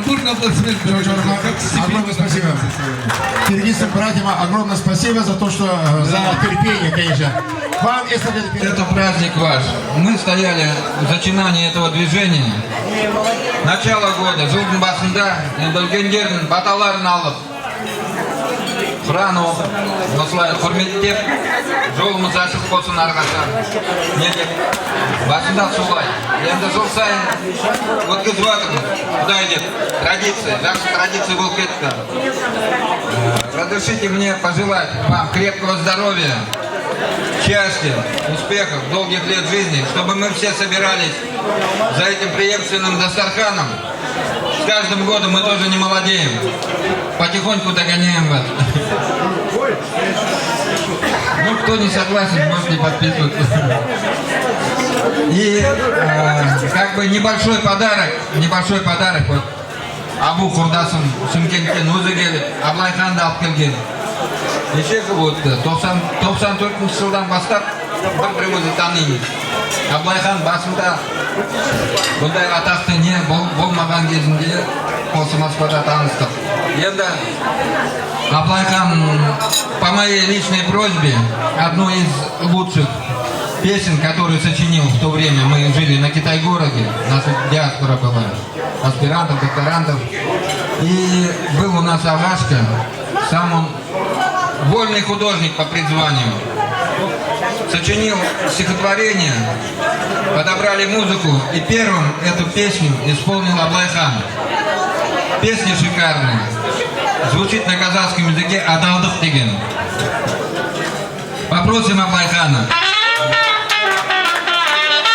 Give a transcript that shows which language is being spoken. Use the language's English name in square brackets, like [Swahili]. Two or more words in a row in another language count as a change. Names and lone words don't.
[Russian] Бурные аплодисменты. Огромное спасибо. Киргизским братьям огромное спасибо за то, что за терпение, конечно. Вам, если это праздник ваш. Мы стояли в зачинании этого движения. Начало года. [Kazakh] Жылдың басында білгендердің баталарын алып, Құран оқып, осылай құрметтеп, жолымыз ашық болсын арқаша. Не деп? Басында солай. Енді жыл сайын өткізіп жатырмыз. Құдай деп. Традиция. Жақсы традиция болып кетті. [Russian] Разрешите мне пожелать вам крепкого здоровья, счастья, успехов, долгих лет жизни, чтобы мы все собирались за этим преемственным Дастарханом. С каждым годом мы тоже не молодеем. Потихоньку догоняем вас. Ну, кто не согласен, может не подписываться. И как бы небольшой подарок вот [Kazakh] Абу Құрдасым Шымкенттен өзі келіп, Аблайханды алып келген. Неше жыл өтті, 94 жылдан бастап бір-бірімізді танимыз. Аблайхан басында бұндай атақты не болмаған кезінде осы Москвада таныстық. [Russian] Енді Аблайхан по моей личной просьбе одну из лучших песен, которую сочинил в то время, мы жили на Китай-городе, наша диаспора была, аспирантов, докторантов. И был у нас Агашка, сам он вольный художник по призванию. Сочинил стихотворение, подобрали музыку, и первым эту песню исполнил Аблайхан. Песня шикарная. Звучит на казахском языке «Адалдық» деген. Попросим Аблайхана.